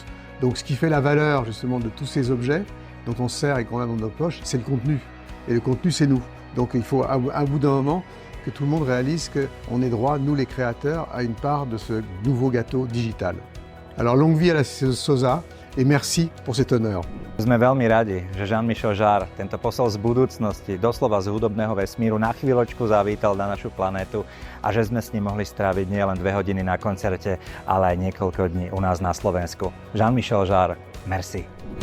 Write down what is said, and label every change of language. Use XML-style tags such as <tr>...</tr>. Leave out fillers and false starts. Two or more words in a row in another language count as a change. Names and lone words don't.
<fr>Donc ce qui fait la valeur justement de tous ces objets dont on se sert et qu'on a dans nos poches, c'est le contenu. Et le contenu, c'est nous. Donc il faut à bout d'un moment que tout le monde réalise qu'on est droit, nous les créateurs, à une part de ce nouveau gâteau digital. Alors longue vie à la SOZA et merci pour cet honneur.</fr> <sk>Sme veľmi radi, že Jean-Michel Jarre, tento posol z budúcnosti, doslova z hudobného vesmíru, na chvíľočku zavítal na našu planétu a že sme s ním mohli stráviť nielen 2 hodiny na koncerte, ale aj niekoľko dní u nás na Slovensku.</sk> <fr>Jean-Michel Jarre, merci.</fr>